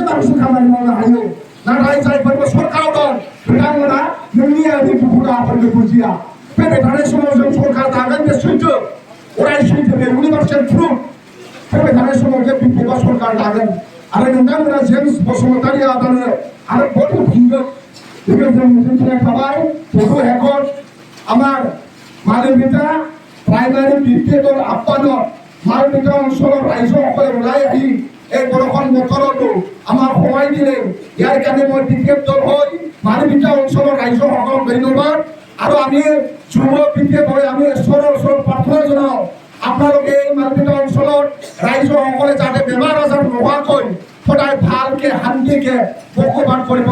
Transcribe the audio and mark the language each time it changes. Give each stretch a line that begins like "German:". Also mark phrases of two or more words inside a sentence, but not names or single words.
Bodo: बांसिन खामानि मावनो हायो नाथाय जायफोरबो सरकाराव दं बिथांमोना नोंनि आंनि दुखु दाहाफोरखौ बुजिया फैबाय थानाय समाव जों सरकार दागोन बे सैथो अराय सैथो बे
English: universal truth
Bodo: फैबाय थानाय समाव जे बिपिएल सरकार दागोन आरो नोंथांमोना जेम्स बसुमतारी आदानो आरो भट होफिनगोन बेखौ जों मिजिंथिनाय थाबाय भट हेकट
Assamese: আমার মানবিতা প্ৰাইমাৰী বিপিএল দল আহ্বানত মানবিতা অঞ্চলৰ ৰাইজসকলে ওলাই আহি এই বৰষুণ বতৰতো আমাৰ সহায় দিলে ইয়াৰ কাৰণে মই বিপিএল দল হৈ মানবিতা অঞ্চলৰ ৰাইজসকলক ধন্যবাদ আৰু আমি যুৱ বিপিএল হৈ আমি ঈশ্বৰৰ ওচৰত প্ৰাৰ্থনা জনাওঁ আপোনালোকে এই মানবিতা অঞ্চলৰ ৰাইজসকলে যাতে বেমাৰ আজাৰ নোহোৱাকৈ সদায় ভালকে শান্তিকে বসবাস কৰিব